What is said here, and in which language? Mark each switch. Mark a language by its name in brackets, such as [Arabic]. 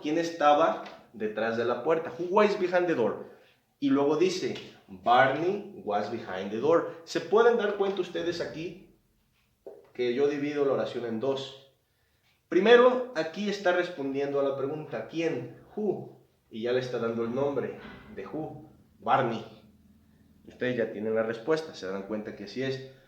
[Spanish] ¿Quién estaba detrás de la puerta? [English] Who was behind the door? [Spanish] Y luego dice, [English] Barney was behind the door. [Spanish] ¿Se pueden dar cuenta ustedes aquí que yo divido la oración en dos? Primero, aquí está respondiendo a la pregunta, ¿quién? Who. Y ya le está dando el nombre de who, Barney. Ustedes ya tienen la respuesta, se dan cuenta que así es.